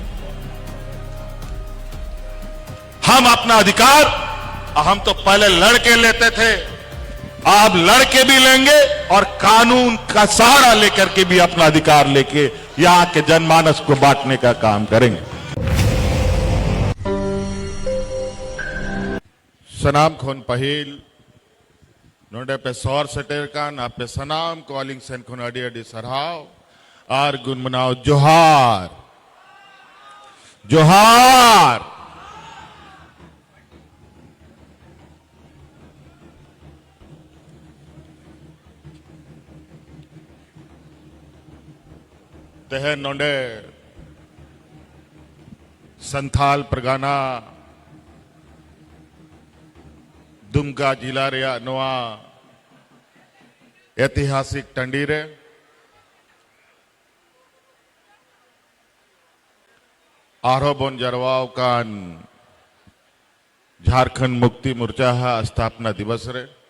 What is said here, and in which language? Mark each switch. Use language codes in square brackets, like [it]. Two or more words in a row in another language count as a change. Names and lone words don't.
[hi] हम अपना अधिकार हम तो पहले लड़के लेते थे आप लड़के भी लेंगे और कानून का सहारा लेकर के भी अपना अधिकार लेके यहां के जनमानस को बांटने का काम करेंगे। [sat] सनाम खोन पहिल नोडे पे सौर सटेर का ना पे सनाम कॉलिंग सेन खोन अडी अडी सरहाव आर गुन मनाओ जोहार जोहार। तह नोडे संथाल परगाना दुमका जिला रे नोआ ऐतिहासिक टंडी रे आरो बोन जरवाव कान झारखंड मुक्ति मोर्चा [hi] स्थापना दिवस [sat] रे